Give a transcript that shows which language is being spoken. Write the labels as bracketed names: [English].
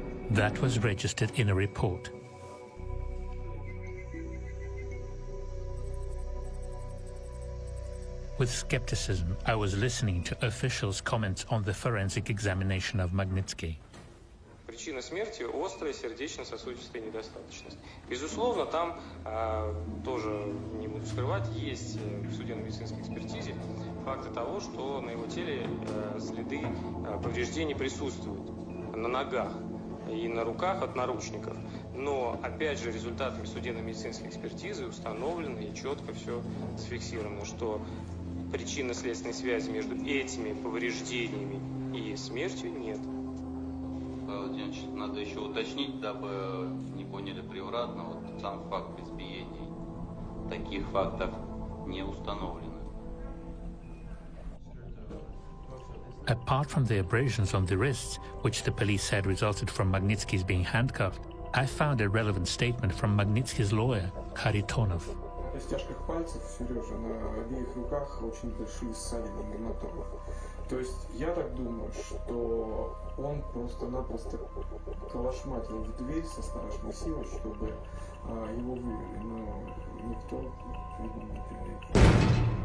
[English] That was registered in a report. With skepticism, I was listening to officials' comments on the forensic examination of Magnitzki. [Russian] Причина смерти – острая сердечно-сосудистая недостаточность. Безусловно, там тоже, не буду скрывать, есть в судебно-медицинской экспертизе факты того, что на его теле следы повреждений присутствуют на ногах и на руках от наручников. Но, опять же, результатами судебно-медицинской экспертизы установлено и четко все зафиксировано, что причинно-следственной связи между этими повреждениями и смертью нет. Владимирович, надо еще уточнить, дабы не поняли превратно, вот сам факт избиений. Таких фактов не установлено. [English] Apart from the abrasions on the wrists, which the police said resulted from Magnitsky's being handcuffed, I found a relevant statement from Magnitsky's lawyer, Kharitonov. [Russian] На стяжках пальцев, Сережа, на обеих руках очень большие ссадины гематомы. То есть я так думаю, что он просто-напросто калашматил в дверь со страшной силой, чтобы его вывели, но никто, видимо, не прилетел.